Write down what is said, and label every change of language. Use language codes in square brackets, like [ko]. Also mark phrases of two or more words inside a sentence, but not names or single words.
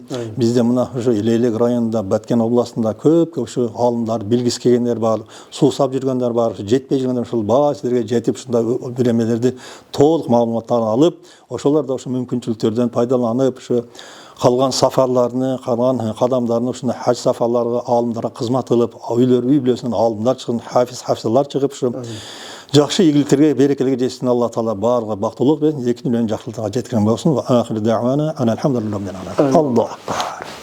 [ky] Бизде мына ушу Бейлек районунда, Баткен областында көп ушу аалымдар, билгиси келгендер бар, суу сап жүргөндөр бар, жетпей жүргөндөр ушул баа сиздерге жетип ушундай бир эмелерди толук маалыматтарын алып, ошолор да ушу мүмкүнчүлүктөрдөн пайдаланып, ушу калган сафарларны, калган кадамдарын ушундай хаж сафарларга, аалымдарга кызмат кылып, үй бүлөсүнөн аалымдар чыгып, хафизлар чыгып, ушу жакшы ийгиликтерге, берекелерге жетсин. Алла таала баарга бактылык берсин, эки дүнүйөнүн жакшылыгына жеткирген болсун. [ar] وآخر دعوانا الحمد لله رب العالمين الله